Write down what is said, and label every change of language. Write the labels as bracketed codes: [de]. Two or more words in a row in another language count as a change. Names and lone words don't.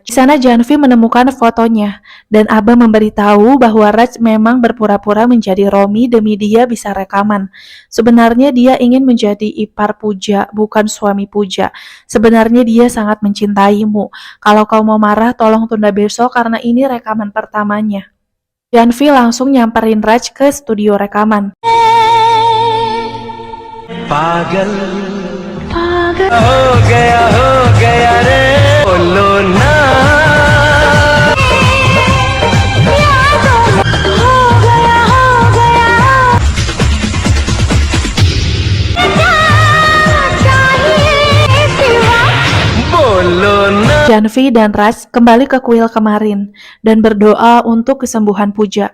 [id] Di sana Janvi menemukan fotonya dan Aba memberitahu bahwa Raj memang berpura-pura menjadi Romi demi dia bisa rekaman. Sebenarnya dia ingin menjadi ipar Pooja, bukan suami Pooja. Sebenarnya dia sangat mencintaimu. Kalau kau mau marah, tolong tunda besok karena ini rekaman pertamanya. Janvi langsung nyamperin Raj ke studio rekaman. [hi] पागल पागल हो गया रे बोलो ना [id] Janvi dan Raj kembali ke kuil kemarin dan berdoa untuk kesembuhan Pooja.